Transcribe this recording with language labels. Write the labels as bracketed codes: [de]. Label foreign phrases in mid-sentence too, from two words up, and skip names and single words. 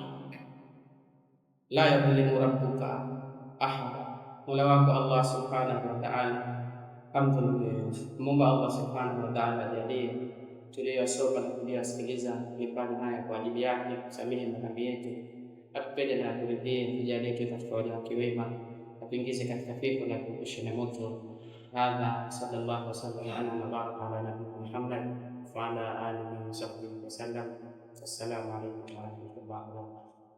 [ar] لا يظلم ربك أحدا, [sw] Mola wako Allah [ar] سبحانه وتعالى [sw] hamdhulumu. Muomba Allah [ar] سبحانه وتعالى [sw] ajalie tuliyosoma na kuyasikiliza mifano haya kwa ajili yake, kusamehe madhambi yetu, atupende na aturidhie, tujalie tuwe katika waja wake wema, atuingize katika pepo na kuepusha na moto. [ar] هذا صلى الله وسلم على نبينا على نبينا محمد وعلى آله وصحبه وسلم. السلام عليكم ورحمة الله وبركاته.